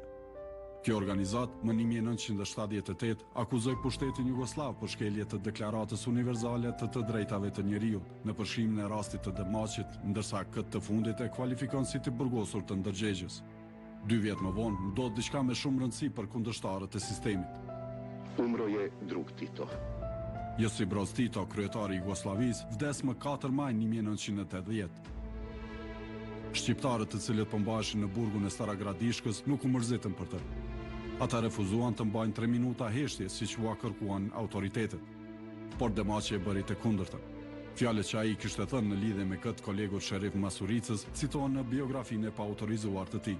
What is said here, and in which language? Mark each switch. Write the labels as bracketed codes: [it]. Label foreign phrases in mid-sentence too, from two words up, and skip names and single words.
[sq] Kjo organizat, më 1978, akuzoi pushtetin jugosllav për shkelje të deklaratës univerzale të drejtave të njerëzit, në përshkrimin e rastit të Demaqit, ndërsa këtë të fundit e kualifikon si të burgosur të ndërgjegjës. 2 vjet më vonë, ndodh diçka me shumë rëndësi për kundërshtarët e sistemit. [sr] Umro je drug Tito. [sq] Josip Broz Tito, kryetari i Jugosllavisë, vdes më 4 maj 1980. Shqiptarët të cilët po mbaheshin në burgun e Staragradiskës nuk u mërzitën për të. Ata refuzuan të mbajnë 3 minuta heshtje, siç u kërkuan autoritetet. Por Demaqi e bëri të kundërtën. Fjalët që ai kishte thënë në lidhje me këtë kolegut Sherif Masuricës citohen në biografinë e paautorizuar të tij.